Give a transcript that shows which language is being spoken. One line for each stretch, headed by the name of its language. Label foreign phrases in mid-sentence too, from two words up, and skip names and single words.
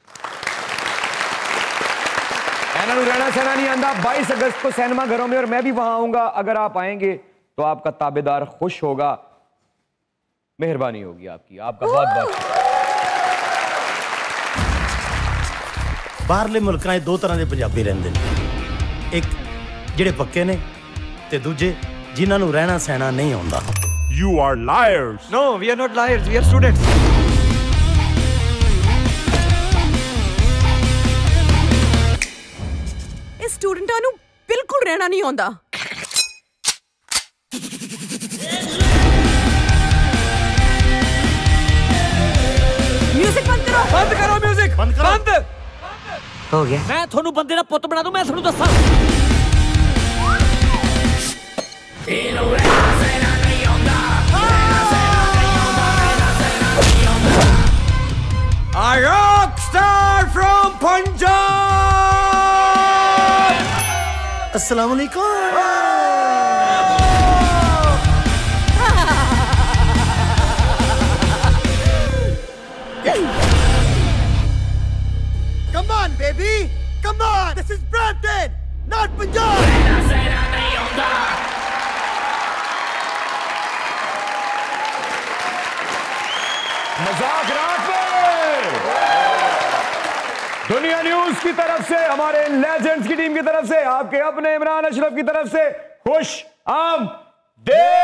Punjabi: ਰਹਿਣਾ ਸਹਿਣਾ ਨਹੀਂ ਆਂਦਾ।
Urdu: 22 اگست کو سنیما گھروں میں اور میں بھی وہاں آؤں گا۔ اگر آپ آئیں گے تو آپ کا تابعدار خوش ہوگا. مہربانی ہوگی آپ کی، آپ کا بہت بہت.
Punjabi: ਬਾਹਰਲੇ ਮੁਲਕਾਂ 'ਚ 2 ਤਰ੍ਹਾਂ ਕੇ ਪੰਜਾਬੀ ਰਹਿੰਦੇ ਨੇ, ਇੱਕ ਜਿਹੜੇ ਪੱਕੇ ਨੇ ਤੇ ਦੂਜੇ ਜਿਨ੍ਹਾਂ ਨੂੰ ਰਹਿਣਾ ਸਹਿਣਾ ਨਹੀਂ ਆਉਂਦਾ।
English: You are liars. No, we are not liars. We are students.
Punjabi: ਇਸ ਸਟੂਡੈਂਟਾਂ ਨੂੰ ਬਿਲਕੁਲ ਰਹਿਣਾ ਨਹੀਂ ਆਉਂਦਾ।
Urdu: میوزک بند کرو. بند کرو میوزک. بند کرو. बंद ہو گیا.
Punjabi: ਮੈਂ ਥੋਨੂੰ ਬੰਦੇ ਦਾ ਪੁੱਤ ਬਣਾ ਦੂੰ, ਮੈਂ ਥੋਨੂੰ ਦੱਸਾਂ।
English: A rock star from Punjab.
Arabic: السلام علیکم.
English: Come on, baby. Come on. This is Brampton, not Punjab.
Urdu: مذاق رات میں دنیا نیوز کی طرف سے، ہمارے لیجنڈز کی ٹیم کی طرف سے، آپ کے اپنے عمران اشرف کی طرف سے خوش آمدید.